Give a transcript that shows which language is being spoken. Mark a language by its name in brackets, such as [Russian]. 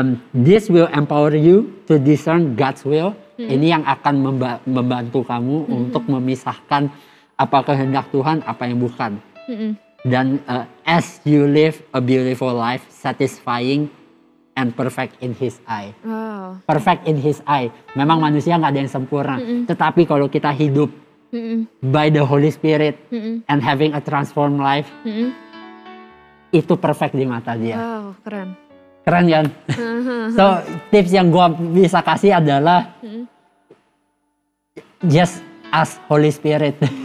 [English] This will empower you to discern God's will. [Indonesian] Ini yang akan membantu kamu untuk memisahkan apa kehendak Tuhan, apa yang bukan. Dan [English] as you live a beautiful life, satisfying and perfect in His eye. Perfect in His eye. [Indonesian] Memang manusia nggak ada yang sempurna. Tetapi kalau kita hidup [English] by the Holy Spirit and having a transformed life, [Indonesian] itu perfect di mata Dia. Wow, keren. Keren kan? So tips yang gua bisa kasih adalah [English] just ask Holy Spirit.